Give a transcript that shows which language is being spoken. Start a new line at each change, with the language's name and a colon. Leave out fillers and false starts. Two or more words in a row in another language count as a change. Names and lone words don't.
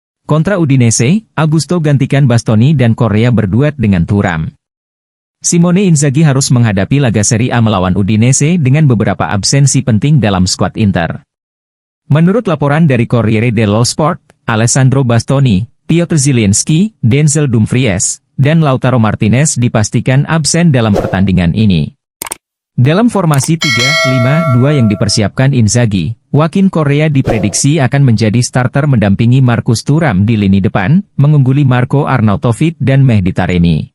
Indonesian: Kontra Udinese, Augusto gantikan Bastoni dan Correa berduet dengan Thuram. Simone Inzaghi harus menghadapi laga Serie A melawan Udinese dengan beberapa absensi penting dalam skuad Inter. Menurut laporan dari Corriere dello Sport, Alessandro Bastoni, Piotr Zielinski, Denzel Dumfries, dan Lautaro Martinez dipastikan absen dalam pertandingan ini. Dalam formasi 3-5-2 yang dipersiapkan Inzaghi, Joaquin Correa diprediksi akan menjadi starter mendampingi Marcus Thuram di lini depan, mengungguli Marco Arnautovic dan Mehdi Taremi.